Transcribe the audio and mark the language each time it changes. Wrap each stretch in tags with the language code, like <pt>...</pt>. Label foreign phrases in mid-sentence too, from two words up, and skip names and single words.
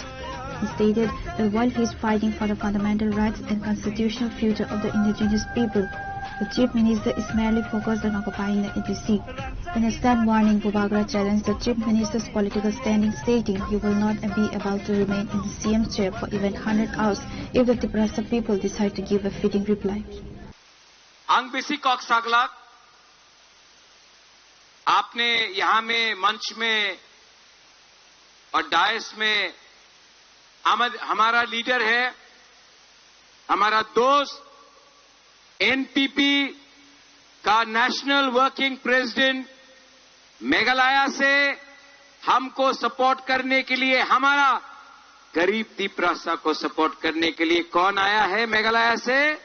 <en>He stated that while he is fighting for the fundamental rights and constitutional future of the indigenous people, the Chief Minister is merely focused on occupying the ADC. In a stern warning, Bubagra challenged the Chief Minister's political standing, stating he will not be about to remain in the CM's chair for even 100 hours if the Tiprasa people decide to give a fitting reply.</en> <trp>Ang bisi kok saglak,</trp> <hi>आपने यहाँ में मंच में और डायस में हमारा लीडर है, हमारा दोस्त एनपीपी का</hi> <en>National Working President</en> <hi>मेघालय से हमको सपोर्ट करने के लिए, हमारा गरीब तिप्रासा को सपोर्ट करने के लिए कौन आया है मेघालय से?</hi>